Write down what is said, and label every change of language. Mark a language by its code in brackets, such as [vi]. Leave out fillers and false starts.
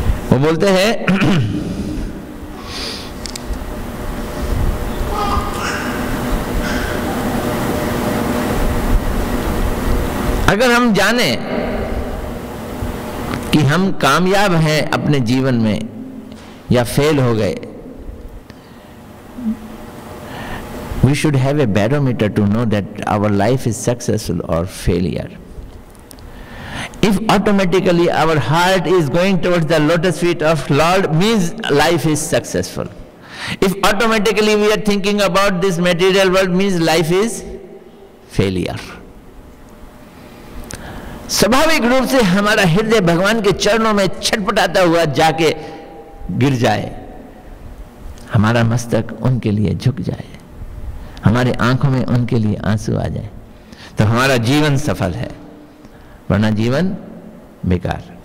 [hi] वो बोलते हैं अगर हम जाने कि हम कामयाब हैं अपने जीवन में या फेल हो गए, [en] we should have a barometer to know that our life is successful or failure. If automatically our heart is going towards the lotus feet of Lord, means life is successful. If automatically we are thinking about this material world, means life is failure. [hi] स्वाभाविक रूप से हमारा हृदय भगवान के चरणों में छटपटाता हुआ जाके गिर जाए, हमारा मस्तक उनके लिए झुक जाए, हमारी आंखों में उनके लिए आंसू आ जाए, तो हमारा जीवन सफल है, वरना जीवन बेकार।